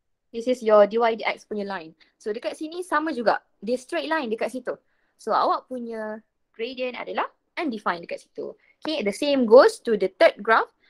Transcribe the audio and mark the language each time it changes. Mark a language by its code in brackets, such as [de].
[en] This is your dy dx punya line. [ms] So dekat sini sama juga. Dia straight line dekat situ. So awak punya gradient adalah undefined dekat situ. [en] Okay, the same goes to the third graph.